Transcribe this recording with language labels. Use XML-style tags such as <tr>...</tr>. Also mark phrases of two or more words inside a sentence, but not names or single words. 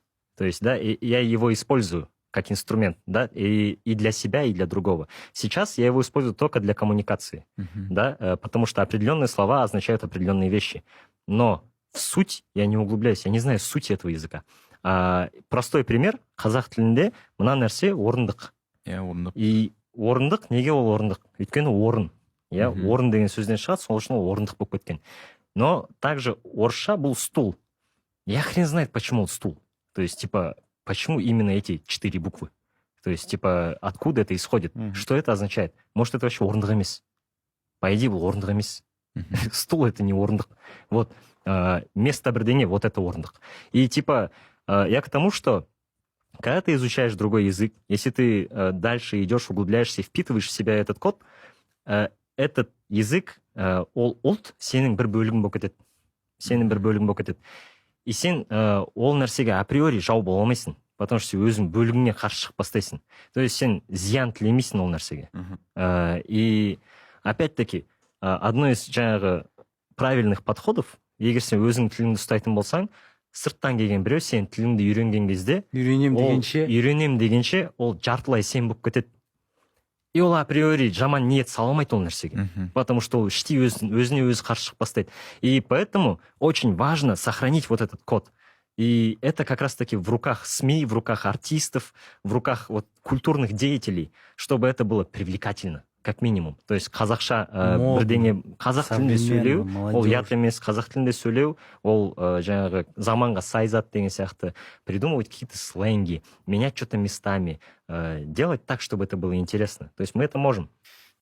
<ru>То есть, да, я его использую как инструмент, да, и для себя, и для другого. Сейчас я его использую только для коммуникации, да, потому что определенные слова означают определенные вещи. Но в суть я не углубляюсь, я не знаю сути этого языка. Простой пример,</ru> <kk>қазақ тілінде мына нәрсе орындық. Орындық. И орындық, неге ол орындық? Өйткені орын. Орын деген сөзден шығады, сол үшін ол орындық болып кеткен.</kk> <ru>Но также</ru> <kk>орысша бұл стул.</kk> <ru>Я хрен знает, почему ол стул. То есть, типа, почему именно эти 4 буквы? То есть, типа, откуда это исходит? Что это означает? Может, это вообще</ru> <kk>орындық емес?</kk> <ru>По идее,</ru> <kk>бұл орындық емес.</kk> <ru>Стул — это не орындық. Вот, место бірдеңе, вот это орындық. И, типа, я к тому, что когда ты изучаешь другой язык, если ты дальше идешь, углубляешься и впитываешь в себя этот код, этот язык,</ru> <kk>ол ұлт сенің бір бөлігің болып кетеді. Сенің бір бөлігің болып кетеді. И сен ол нәрсеге априори жау бола алмайсың,</kk> <ru>потому что</ru> <kk>өзің бөлігіңе қарсы шығып бастайсың.</kk> <ru>То есть</ru> <kk>сен зиян тілемейсің ол нәрсеге.</kk> <ru>И опять-таки, одно из</ru> <kk>жаңағы</kk> <ru>правильных подходов,</ru> <kk>егер сен өзің тіліңді ұстайтын болсаң, сырттан келген біреу сен тіліңді үйренген кезде, үйренем дегенше ол жартылай сен болып кетеді. И ол априори жаман ниет саламайды ол нәрсеге.</kk> <ru>Потому что</ru> <kk>ол іштей өзіне өзі қарсы шығып бастайды.</kk> <ru>И поэтому очень важно сохранить вот этот код. И это как раз-таки в руках СМИ, в руках артистов, в руках вот культурных деятелей, чтобы это было привлекательно, как минимум. То есть</ru> <kk>қазақша бірдеңе, қазақ тілінде сөйлеу, ол ұят емес, қазақ тілінде сөйлеу, ол жаңағы заманға сай зат деген сияқты,</kk> <ru>придумывать какие-то сленги, менять что-то местами, делать так, чтобы это было интересно. То есть мы это можем.</ru>